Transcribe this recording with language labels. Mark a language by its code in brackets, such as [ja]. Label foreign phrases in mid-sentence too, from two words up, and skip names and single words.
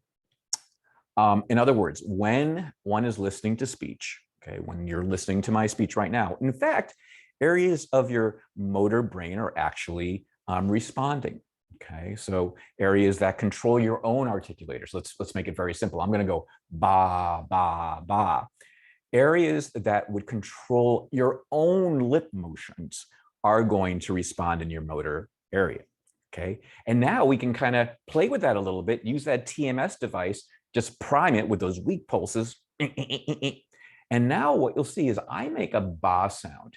[en] In other words, when one is listening to speech, okay, when you're listening to my speech right now, in fact, areas of your motor brain are actually responding. Okay, so areas that control your own articulators. Let's make it very simple. I'm going to go ba, ba, ba. Areas that would control your own lip motions are going to respond in your motor area. Okay, and now we can kind of play with that a little bit, use that TMS device, just prime it with those weak pulses. And now what you'll see is I make a ba sound.